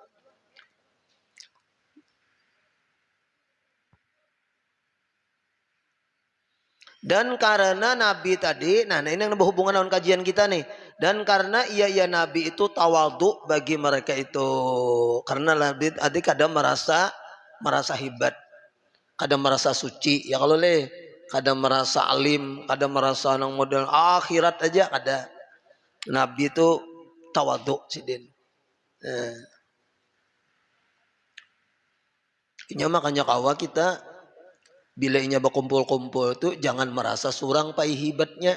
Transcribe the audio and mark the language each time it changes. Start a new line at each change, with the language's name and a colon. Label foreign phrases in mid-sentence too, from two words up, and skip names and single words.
Indonesian: Dan karena Nabi tadi, nah ini yang berhubungan dengan kajian kita nih. Dan karena ia Nabi itu tawadhu bagi mereka itu. Karena Nabi tadi kadang merasa hebat, kadang merasa suci ya kalau kadang merasa alim, kadang merasa nang model akhirat aja ada.
Banjar: Nabi itu tawadhu sidin. Ini makanya kawa kita bila inya berkumpul-kumpul tuh jangan merasa surang pai hibatnya.